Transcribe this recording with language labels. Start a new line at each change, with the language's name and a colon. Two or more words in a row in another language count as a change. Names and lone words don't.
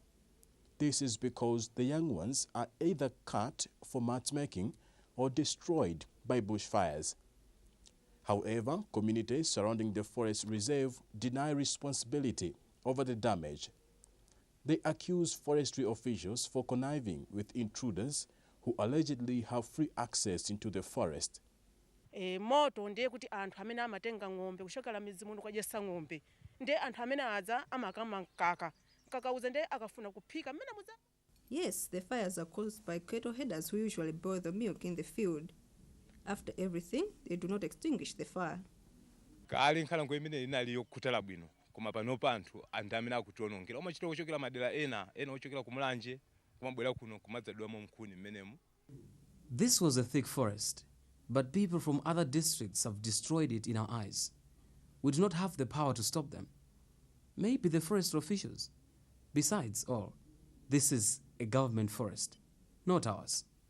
English: This is because the young ones are either cut for mat making or destroyed by bushfires. However, communities surrounding the forest reserve deny responsibility over the damage. They accuse forestry officials for conniving with intruders who allegedly have free access into the forest.
Nyanja: Moto ndiye kuti anthu amene amatenga ng'ombe kushokera mizimu kwajesa ng'ombe ndiye anthu amene adza amakama nkaka uze ndiye akafuna kuphika mmene muza.
English: Yes, the fires are caused by cattle headers who usually boil the milk in the field. After everything, they do not extinguish the fire.
Nyanja: Kali nkhalango imene inali yokutala bwino koma pano panthu anthu amene akutionongera omachita kuchokera madera ena ochokera kumulanje kumabwera kuno kumadzadwamo mkhuni mmenemu.
English: This was a thick forest, but people from other districts have destroyed it in our eyes. We do not have the power to stop them. Maybe the forest officials. Besides all, this is a government forest, not ours.